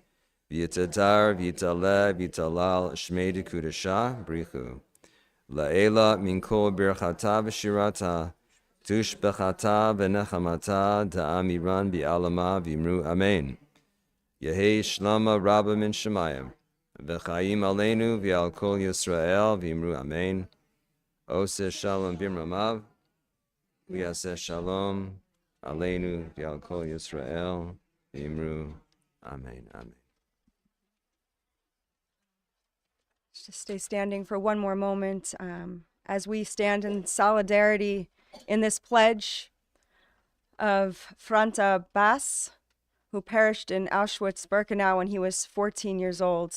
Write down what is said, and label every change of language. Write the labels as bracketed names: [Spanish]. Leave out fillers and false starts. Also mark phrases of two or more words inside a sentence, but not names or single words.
[Aramaic] ויתהדר ויתעלה ויתהלל שמה דקודשא בריך הוא. לעילא מן כל ברכתא ושירתא. תשבחתא ונחמתא דאמירן בעלמא ואמרו אמן. יהא שלמא רבא מן שמיא. וחיים עלינו ועל כל ישראל ואמרו אמן. [Hebrew] עושה שלום במרומיו. ויעשה שלום עלינו ועל כל ישראל ואמרו אמן. Amen. [English] Just stay standing for one more moment as we stand in solidarity in this pledge of Franta Bass, who perished in Auschwitz-Birkenau when he was 14 years old.